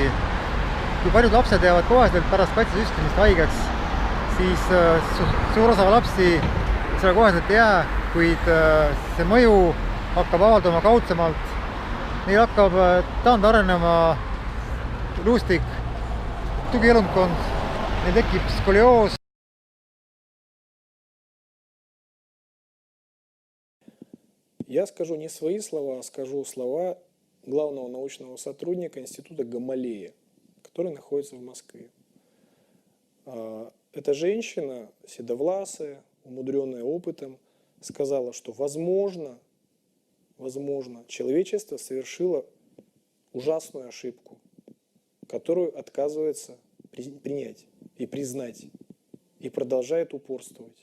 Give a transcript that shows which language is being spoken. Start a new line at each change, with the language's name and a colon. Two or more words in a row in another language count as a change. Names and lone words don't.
Estonian: Kui paljud lapsed jäävad koheselt pärast kaitsesüstimist haigeks, siis suur osa lapsi selle koheselt ei jää, kuid see mõju hakkab avalduma kaudsemalt. Neil hakkab taandarenema luustik, tugielundkond, neil tekib skolioos.
Russian: Я скажу не свои слова, а скажу слова главного научного сотрудника Института Гамалея, который находится в Москве. Эта женщина, седовласая, умудренная опытом, сказала, что возможно, человечество совершило ужасную ошибку, которую отказывается принять и признать, и продолжает упорствовать.